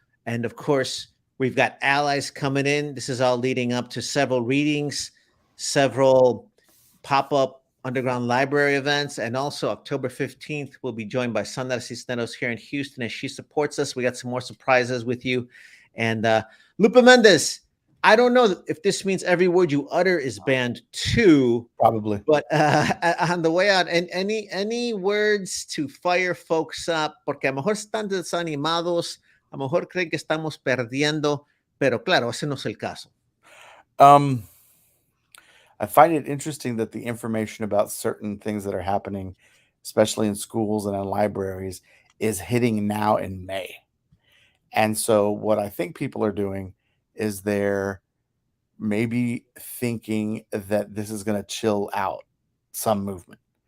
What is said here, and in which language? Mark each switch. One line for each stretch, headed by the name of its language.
English: And of course, we've got allies coming in. This is all leading up to several readings, several pop up underground library events, and also October 15th, we'll be joined by Sandra Cisneros here in Houston as she supports us. We got some more surprises with you. And Lupe Mendez, I don't know if this means every word you utter is banned too. Probably. But on the way out, and any words to fire folks up,
Spanish: porque a lo mejor están desanimados, a lo mejor creen que estamos perdiendo, pero claro, ese no es el caso.
English: I find it interesting that the information about certain things that are happening, especially in schools and in libraries, is hitting now in May. And so what I think people are doing is they're maybe thinking that this is going to chill out some movement.